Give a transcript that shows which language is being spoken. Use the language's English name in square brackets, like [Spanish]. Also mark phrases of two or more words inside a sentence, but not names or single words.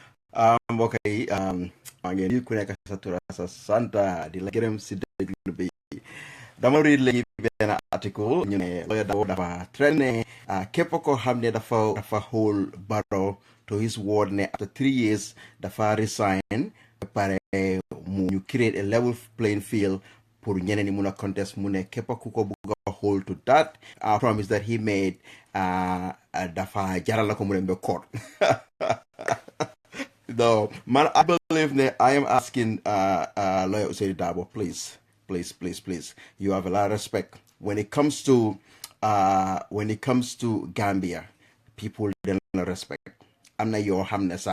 [Wolof] mbokk yi maa ngi nuyu ku nekk sa tur ak sa sant di la gërëm si déglu bi dama read léegi benn article ñu ne lawyer Darboe dafa trend ne képp koo xam ne dafa [English] hold Barrow to his word [Wolof] ne [English] after 3 years [Wolof] dafa resign ba pare mu ñu [English] create a level playing field [Wolof] pour ñeneen ñi mun a contest mu ne képp ku ko bugg a [English] hold to that promise that he made [Wolof] dafa jaral la ko mu dem ba court. [English] No, man, I believe that I am asking lawyer Useri Darboe, please, please, please, please. You have a lot of respect when it comes to Gambia. People don't respect. I'm not your hamnesa.